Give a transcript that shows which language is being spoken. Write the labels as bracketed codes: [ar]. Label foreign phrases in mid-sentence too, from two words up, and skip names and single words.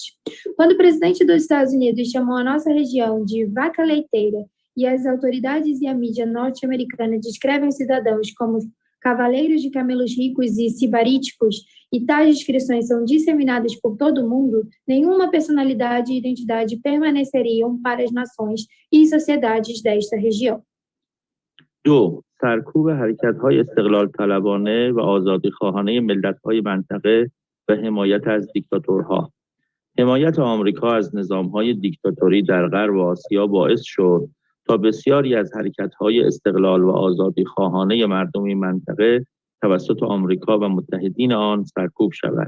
[pt] Quando o presidente dos Estados Unidos chamou a nossa região de vaca leiteira e as autoridades e a mídia norte-americana descrevem os cidadãos como cavaleiros de camelos ricos e sibaríticos, e tais descrições são disseminadas por todo o mundo, nenhuma personalidade e identidade permaneceriam para as nações e sociedades desta região. [fa] سرکوب حرکت‌های استقلال طلبانه و آزادی‌خواهانه ملت‌های منطقه و حمایت از دیکتاتورها. حمایت آمریکا از نظام‌های دیکتاتوری در غرب آسیا باعث شد تا بسیاری از حرکت‌های استقلال و آزادی خواهانه مردم این منطقه توسط آمریکا و متحدین آن سرکوب شود.